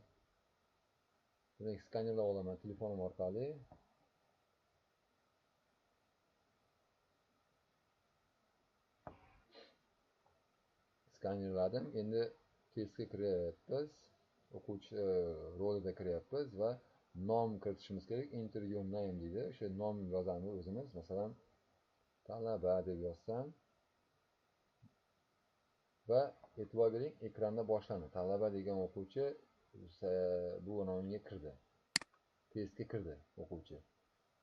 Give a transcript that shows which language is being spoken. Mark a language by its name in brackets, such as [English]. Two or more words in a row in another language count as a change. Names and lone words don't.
[Uzbek] Demak, skanerlab olaman telefonim orqali. Skanerladim. Endi testga kiryapmiz. O'quvchi rolida kiryapmiz va nom kiritishimiz kerak. [English] Enter your name deydi. [Uzbek] O'sha nom yozamiz o'zimiz. Masalan, talaba deb yozsam va e'tibor bering, ekranda boshlandi. Talaba degan o'quvchi bu nomga kirdi. Testga kirdi o'quvchi.